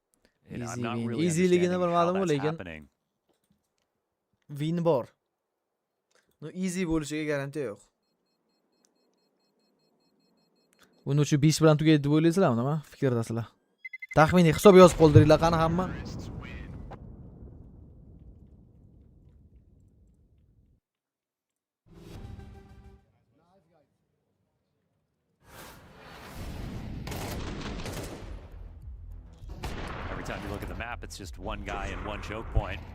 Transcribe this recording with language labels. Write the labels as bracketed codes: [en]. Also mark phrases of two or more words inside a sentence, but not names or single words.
[en] And You know, I'm Easy not win. really [uz] Easy ligini [en] understanding how [uz] bilmadim, [en] that's [uz] lekin [en] happening. [uz] win bor. [en] No easy [uz] bo'lishiga garantiya yo'q. Buni uchun 5 bilan tugaydi deb o'ylaysizlarmi, nima fikrdasizlar? Taxminiy hisob yozib qoldiringlar qani hamma. [en] Every time you look at the map, it's just one guy and one choke point.